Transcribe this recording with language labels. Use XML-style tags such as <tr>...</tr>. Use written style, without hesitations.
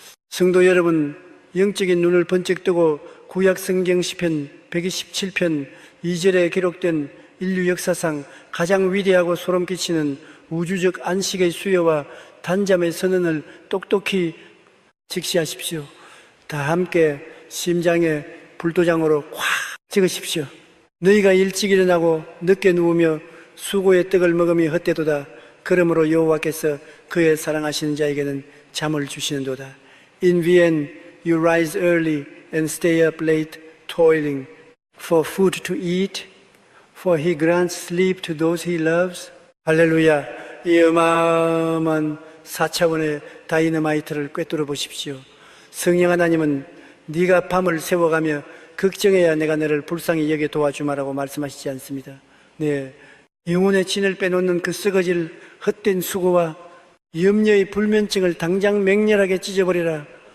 <ko>성도 여러분, 영적인 눈을 번쩍 뜨고 구약 성경 시편 127편 2절에 기록된 인류 역사상 가장 위대하고 소름 끼치는 우주적 안식의 수요와 단잠의 선언을 똑똑히 직시하십시오. 다 함께 심장에 불도장으로 꽉 찍으십시오. 너희가 일찍 일어나고 늦게 누우며 수고의 떡을 먹음이 헛되도다. 그러므로 여호와께서 그의 사랑하시는 자에게는 잠을 주시는도다.</ko> <en>In Vienna you rise early and stay up late toiling for food to eat, for he grants sleep to those he loves.</en> <ko>할렐루야. 이 어마어마한 4차원의 다이너마이트를 꿰뚫어 보십시오. 성령 하나님은 네가 밤을 새워가며 걱정해야 내가 너를 불쌍히 여겨 도와주마라고 말씀하시지 않습니다. 네, 영혼의 진을 빼놓는 그 썩어질 헛된 수고와 염려의 불면증을 당장 맹렬하게 찢어버리라.</ko>